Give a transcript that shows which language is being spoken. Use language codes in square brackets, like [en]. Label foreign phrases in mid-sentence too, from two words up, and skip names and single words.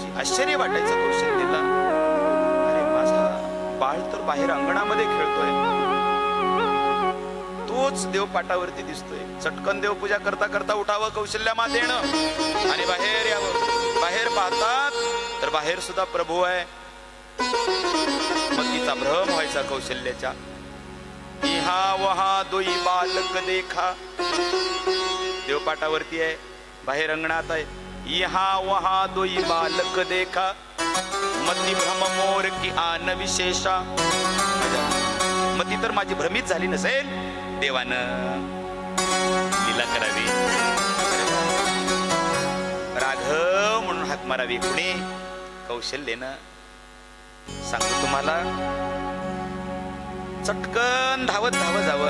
[mr] आश्चर्य वाटायचं कौशल्याला. अरे माझा बाळ तर बाहेर अंगणामध्ये खेळतोय. तोच देवपाटावरती दिसतोय. चटकन देवपूजा करता करता उठावं कौशल्या मातेनं आणि बाहेर यावं. बाहेर पाहतात तर बाहेर सुद्धा प्रभू आहे. मग तिचा भ्रम व्हायचा कौशल्याच्या. [awa] इहा वहा दोई बालक देखा. [mr] देवपाटावरती आहे. बाहेर अंगणात आहे. [awa] इहा वहा दोई बालक देखा मती भ्रम मोर की आन विशेषा. [mr] मती तर माझी भ्रमित झाली नसेल. देवानं लीला करावी. राघव म्हणून हाक मारावी. कुणी? कौशल्येनं. सांगतो तुम्हाला. चटकन धावत धावत जावं.